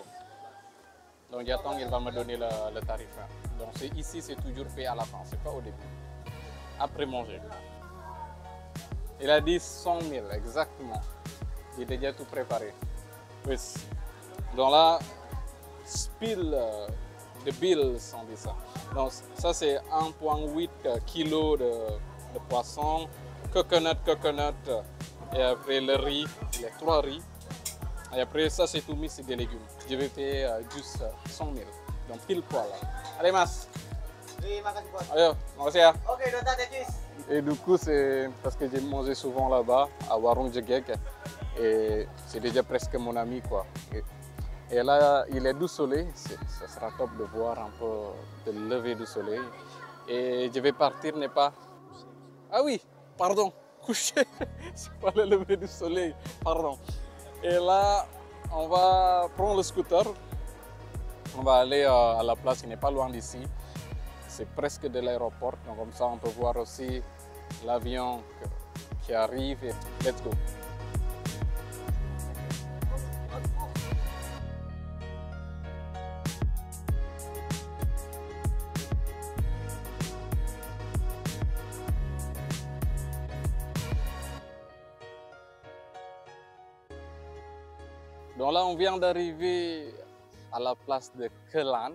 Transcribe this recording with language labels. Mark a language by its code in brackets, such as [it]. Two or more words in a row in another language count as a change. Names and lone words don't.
[fr] Donc j'attends qu'il va me donner le tarif. Donc ici, c'est toujours payé à la fin, c'est pas au début. Après manger. Il a dit 100 000, exactement. Il est déjà tout préparé. Oui. Donc là, [en] spill the bills, [fr] on dit ça. Donc ça, c'est 1,8 kg de poisson, coconut, et après le riz, les 3 riz. Et après ça, c'est tout mis, c'est des légumes. Je vais payer juste 100 000. Donc pile poil. Allez, Mas. Oui, [id] makasih bos. Ayo, makasih ya. Oke, Dota Tetis. [fr] Et du coup, c'est parce que j'ai mangé souvent là-bas, à Warung Jegek. Et c'est déjà presque mon ami, quoi. Et là, il est du soleil. Ça sera top de voir un peu le lever du soleil. Et je vais partir, n'est pas... Ah oui, pardon, coucher. C'est pas le lever du soleil, pardon. Et là, on va prendre le scooter. On va aller à la place qui n'est pas loin d'ici. C'est presque de l'aéroport. Donc comme ça, on peut voir aussi l'avion qui arrive. Et [en] let's go. [fr] Donc là, on vient d'arriver à la place de Kelan.